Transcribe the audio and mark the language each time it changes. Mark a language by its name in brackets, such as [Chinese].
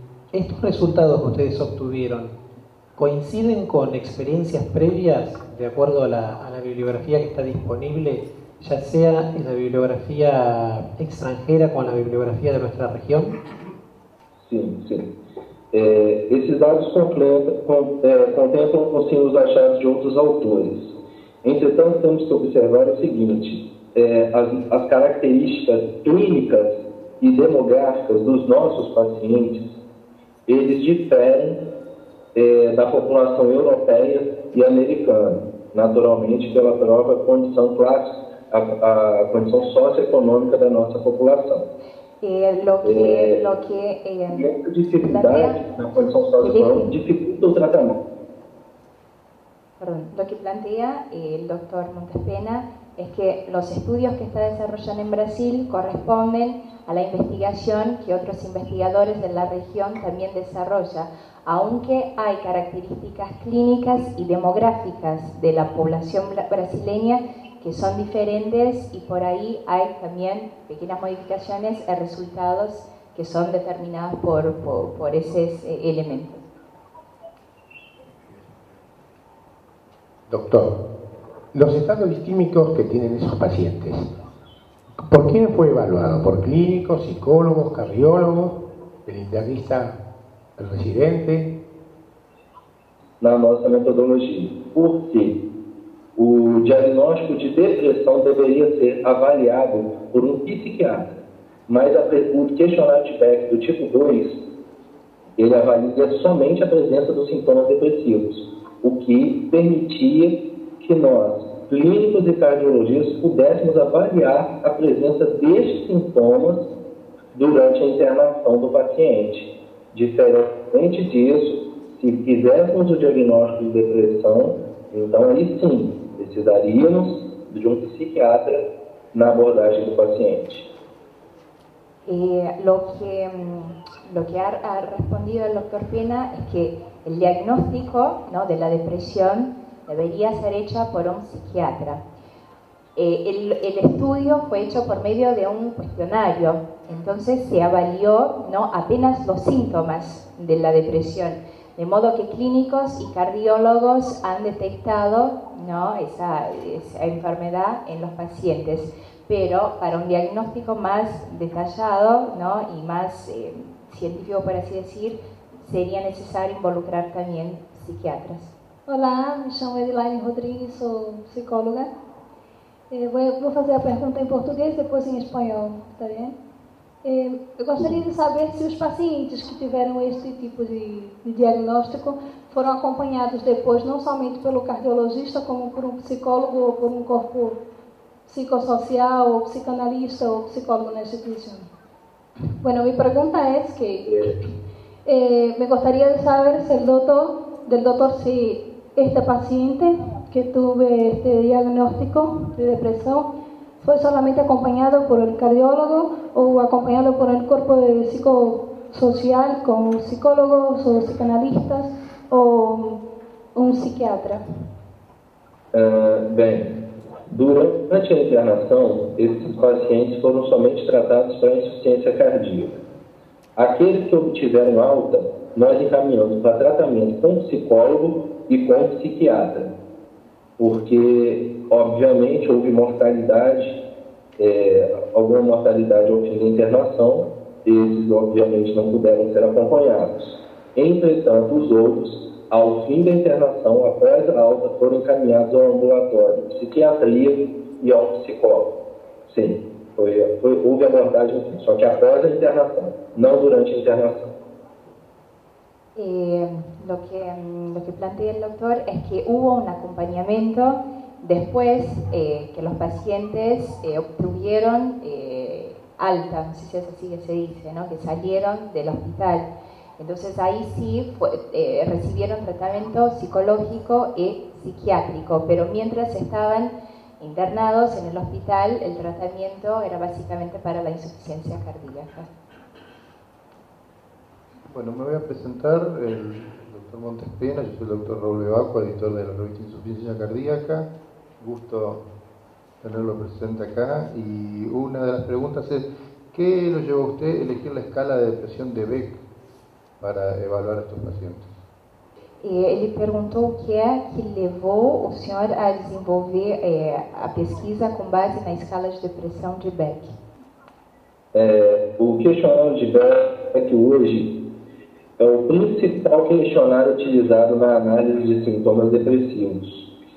[Spanish] Estos resultados que ustedes obtuvieron coinciden con experiencias previas de acuerdo a la bibliografía que está disponible, ya sea en la bibliografía extranjera con la bibliografía de nuestra región? [Portuguese] Sim, sim. Esses dados contemplam sim, os achados de outros autores. Entretanto, temos que observar o seguinte: as características clínicas e demográficas dos nossos pacientes, eles diferem da população europeia e americana, naturalmente pela própria condição a condição socioeconômica da nossa população. [Spanish] Lo que [Portuguese] essa dificuldade na condição socioeconômica dificulta o tratamento. [Spanish] Perdón, lo que plantea el doctor Montespena es que los estudios que está desarrollando en Brasil corresponden a la investigación que otros investigadores de la región también desarrollan, aunque hay características clínicas y demográficas de la población brasileña que son diferentes, y por ahí hay también pequeñas modificaciones en resultados que son determinados por esos elementos. Doctor, los estados distímicos que tienen esos pacientes, ¿por quién fue evaluado? ¿Por clínicos, psicólogos, cardiólogos, el internista, el residente? [Portuguese] Na nossa metodologia. Por quê? O diagnóstico de depressão deveria ser avaliado por um psiquiatra, mas o questionário de Beck do tipo 2, ele avalia somente a presença dos sintomas depressivos, o que permitia que nós, clínicos e cardiologistas, pudéssemos avaliar a presença destes sintomas durante a internação do paciente. Diferente disso, se fizéssemos o diagnóstico de depressão, então aí sim, precisaríamos de um psiquiatra na abordagem do paciente. [Spanish] Lo que ha respondido el doctor Pena es que el diagnóstico, ¿no?, de la depresión debería ser hecho por un psiquiatra. El estudio fue hecho por medio de un cuestionario, entonces se avalió, ¿no?, apenas los síntomas de la depresión, de modo que clínicos y cardiólogos han detectado, ¿no?, esa enfermedad en los pacientes, pero para un diagnóstico más detallado, ¿no?, y más científico, por así decir, [Portuguese] seria necessário [Spanish] involucrar também psiquiatras. [Portuguese] Olá, me chamo Edilaine Rodrigues, sou psicóloga. Vou fazer a pergunta em português, depois em espanhol, está bem? Eu gostaria de saber se os pacientes que tiveram este tipo de diagnóstico foram acompanhados depois, não somente pelo cardiologista, como por um psicólogo ou por um corpo psicossocial, o psicanalista o psicólogo na institución. [Spanish] Bueno, mi pregunta es que me gustaría saber si del doctor si este paciente que tuve este diagnóstico de depresión fue solamente acompañado por el cardiólogo o acompañado por el cuerpo de psicosocial con psicólogos o psicanalistas o un psiquiatra. [Portuguese] Bem, durante a internação, esses pacientes foram somente tratados para insuficiência cardíaca. Aqueles que obtiveram alta, nós encaminhamos para tratamento com psicólogo e com psiquiatra, porque, obviamente, houve mortalidade, alguma mortalidade ao fim da internação, esses, obviamente, não puderam ser acompanhados. Entretanto, os outros, ao fim da internação, após a alta, foram encaminhados ao ambulatório de psiquiatria e ao psicólogo. Sim, houve abordagem, só que após a internação, não durante a internação. [Spanish] Lo que plantea el doctor es que hubo un acompañamiento después que los pacientes obtuvieron alta, no sé si es así que se dice, ¿no? Que salieron del hospital. Entonces ahí sí recibieron tratamiento psicológico y psiquiátrico, pero mientras estaban internados en el hospital, el tratamiento era básicamente para la insuficiencia cardíaca. Bueno, me voy a presentar, el doctor Montes Pena, yo soy el doctor Raúl Bevacqua, editor de la revista Insuficiencia Cardíaca. Gusto tenerlo presente acá. Y una de las preguntas es, ¿qué lo llevó a usted a elegir la escala de depresión de Beck para evaluar a estos pacientes? [Portuguese] Ele perguntou o que é que levou o senhor a desenvolver a pesquisa com base na escala de depressão de Beck. O questionário de Beck hoje é o principal questionário utilizado na análise de sintomas depressivos.